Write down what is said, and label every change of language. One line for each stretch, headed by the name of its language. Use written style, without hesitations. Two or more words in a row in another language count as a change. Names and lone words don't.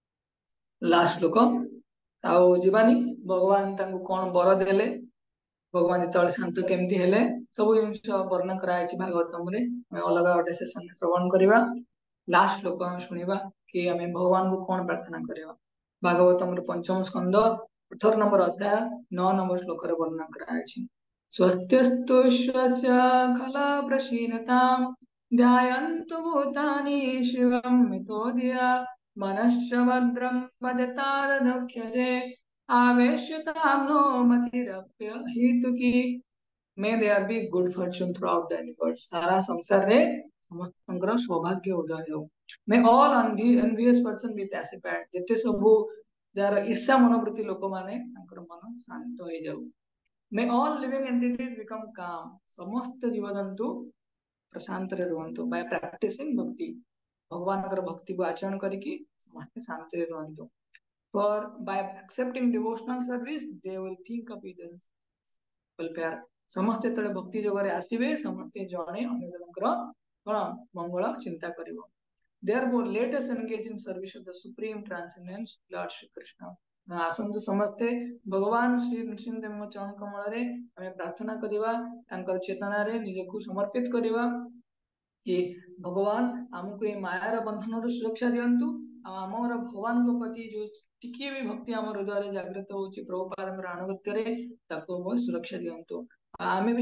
Odia: ଲାଷ୍ଟ ଲୋକ ଆଉ ଯିବାନି ଭଗବାନ ତାଙ୍କୁ କଣ ବର ଦେଲେ ଭଗବାନ ଯେତେବେଳେ ଶାନ୍ତ କେମିତି ହେଲେ ସବୁ ଜିନିଷ ବର୍ଣ୍ଣନା କରାଯାଇଛି ଭାଗବତମରେ ଆମେ ଅଲଗା ଗୋଟେ ସେସନରେ ଶ୍ରବଣ କରିବା ଲାଷ୍ଟ ଲୋକ ଆମେ ଶୁଣିବା କି ଆମେ ଭଗବାନଙ୍କୁ କଣ ପ୍ରାର୍ଥନା କରିବା ଭାଗବତମର ପଞ୍ଚମ ସ୍କନ୍ଧ 18 ନମ୍ବର ଅଧ୍ୟାୟ 9 ନମ୍ବର ଶ୍ଲୋକରେ ବର୍ଣ୍ଣନା କରାଯାଇଛି
Sanskrit: स्वस्त्यस्तुष्वस्य खला प्रशीनतां ध्यायन्तु भूतानि शिवं मितोधिया मनश्च भद्रं भजतादनुख्यजे आवेश्यतां नो मतिरप्य हेतुकी
English: May there be good fortune through out the universe
Odia: ସାରା ସଂସାର ରେ ସମସ୍ତଙ୍କର ସୌଭାଗ୍ୟ ଉଦୟ ହେଉ
English: May all envious person be pacified
Odia: ଯେତେ ସବୁ ଯାହାର ଈର୍ଷା ମନୋବୃତ୍ତି ଲୋକମାନେ ତାଙ୍କର ମନ ଶାନ୍ତ ହେଇଯାଉ
English: May all living entities become calm.
Odia: ସମସ୍ତ ଜୀବଜନ୍ତୁ ପ୍ରଶାନ୍ତରେ ରୁହନ୍ତୁ
English: by practicing
Odia: ଭକ୍ତି ଭଗବାନଙ୍କର ଭକ୍ତିକୁ ଆଚରଣ କରିକି ସମସ୍ତେ ଶାନ୍ତିରେ ରୁହନ୍ତୁ
English: for by accepting devotional service they will think of each
Odia: welfare ସମସ୍ତେ ଯେତେବେଳେ ଭକ୍ତି ଯୋଗରେ ଆସିବେ ସମସ୍ତେ ଜଣେ ଅନ୍ୟ ଜଣଙ୍କର କଣ ମଙ୍ଗଳ ଚିନ୍ତା କରିବ
English: therefore let us engage in service of the supreme transcendence Lord Shri Krishna
Odia: ଆସନ୍ତୁ ସମସ୍ତେ ଭଗବାନ ଶ୍ରୀ ନୃସିଂହଦେବଙ୍କ ଚରଣ କମଳରେ ଆମେ ପ୍ରାର୍ଥନା କରିବା ତାଙ୍କର ଚେତନାରେ ନିଜକୁ ସମର୍ପିତ କରିବା କି ଭଗବାନ ଆମକୁ ଏ ମାୟାର ବନ୍ଧନରୁ ସୁରକ୍ଷା ଦିଅନ୍ତୁ ଆଉ ଆମର ଭଗବାନଙ୍କ ପ୍ରତି ଯୋଉ ଟିକିଏ ବି ଭକ୍ତି ଆମ ହୃଦୟରେ ଜାଗ୍ରତ ହଉଛି ପ୍ରଭୁପାଦଙ୍କର ଆନୁଗତ୍ୟରେ ତାକୁ ସୁରକ୍ଷା ଦିଅନ୍ତୁ ଆମେ ବି